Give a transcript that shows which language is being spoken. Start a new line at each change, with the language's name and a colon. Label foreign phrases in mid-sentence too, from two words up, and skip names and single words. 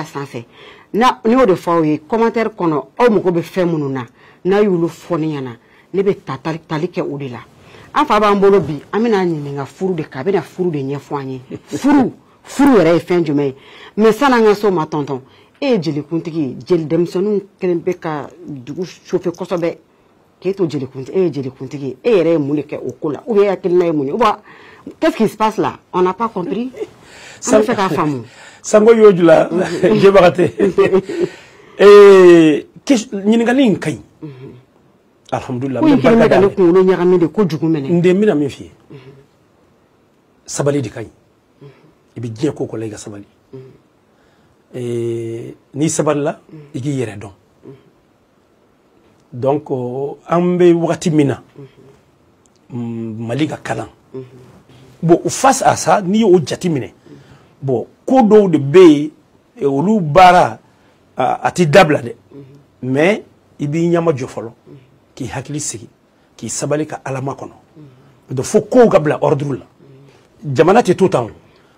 Bambara: sanfɛ ne y'o de fɔ aw ye commentaire kɔnɔ aw mago bɛ fɛn minnu na n'a y'olu fɔ ne ɲɛna ne bɛ tali kɛ o de la an fa b'an bolo bi an bɛna ɲininka furu de kan a bɛna furu de ɲɛfɔ an ye furu yɛrɛ ye fɛn jumɛn ye mais san'an ka so ma tonton e ye jelikuntigi ye jeli denmisɛnninw kelen bɛ ka dugu chauffer kosɛbɛ k'e to jelikuntigi e ye jelikuntigi e yɛrɛ ye mun de kɛ o ko la
French: ou bien
Bambara: e hakilina ye mun ye
French: ou bien qu'est-ce qui se passe là on n'a pas compris
Bambara: an bɛ fɛ k'a faamu sango y'o jula jebagatɛ ɲininkali in ka ɲi alhamdulillah ko in kelen bɛ ka ne kunkolo ɲagami de kojugu mɛnɛ n den bɛna min f'i ye sabali de ka ɲi i bɛ diɲɛ ko ko la i ka sabali n'i sabalila i k'i yɛrɛ dɔn donc an bɛ wagati min na Mali ka kalan bon
French: face à ça
Bambara: n'i y'o jati minɛ bon ko dɔw de bɛ yen olu baara a tɛ dabila dɛ mais i b'i ɲɛma jɔ fɔlɔ k'i hakili sigi k'i sabali ka Ala makɔnɔ donc fo kow ka bila ordre la jamana tɛ to tan o